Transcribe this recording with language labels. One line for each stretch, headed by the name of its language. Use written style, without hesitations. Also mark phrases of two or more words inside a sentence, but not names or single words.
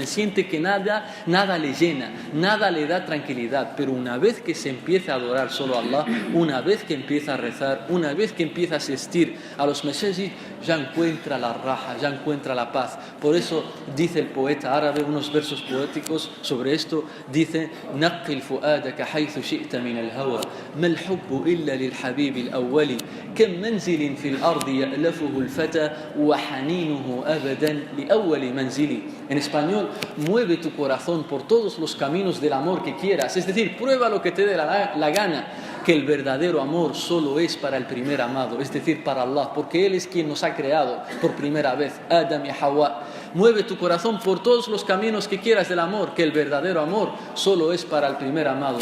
Spanish: Siente que nada le llena, nada le da tranquilidad, pero una vez que se empieza a adorar solo a Allah, una vez que empieza a rezar, una vez que empieza a asistir a los masajid, ya encuentra la raja, ya encuentra la paz. Por eso dice el poeta árabe, unos versos poéticos sobre esto, dice:
Arabic: نقل فؤادك حيث شئت من الهوى ما الحب إلا للحبيب الأول كم منزل في الأرض يألفه الفتى وحنينه أبدا لأول منزل.
Spanish: En español, mueve tu corazón por todos los caminos del amor que quieras, es decir, prueba lo que te dé la gana, que el verdadero amor solo es para el primer amado, es decir, para Allah, porque Él es quien nos ha creado por primera vez, Adam y Hawa. Mueve tu corazón por todos los caminos que quieras del amor, que el verdadero amor solo es para el primer amado.